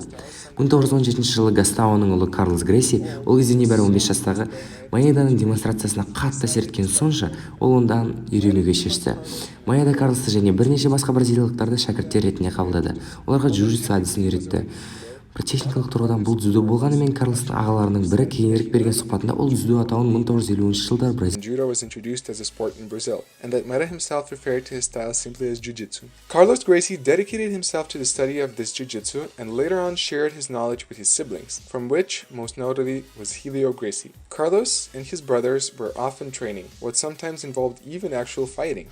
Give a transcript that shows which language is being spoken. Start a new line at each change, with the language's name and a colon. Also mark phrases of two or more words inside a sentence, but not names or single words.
Kazakh: 1917 жылы Гастаоның ұлы Карлос Грейси, ол кезде небәрі 15 жастағы, Маэданың демонстрациясына қатты әсер еткен сонша, ол ондан үйренуге шешті. Маэда Карлосты және бірнеше басқа бразилиялықтарды шәкірттер ретінде қабылдады. Оларға джиу-джитсу әдісін үйретті. Техникалық тұрғыдан бұл дзюдо болғанымен, Карлостың ағаларының бірі кейінірек берген сұхбатында ол дзюдо атауын 1950 жылдар
English: Judo was introduced as a sport in Brazil, and that Maeda himself referred to his style simply as jiu-jitsu. Carlos Gracie dedicated himself to the study of this jiu-jitsu and later on shared his knowledge with his siblings, from which most notably was Helio Gracie. Carlos and his brothers were often training, what sometimes involved even actual fighting.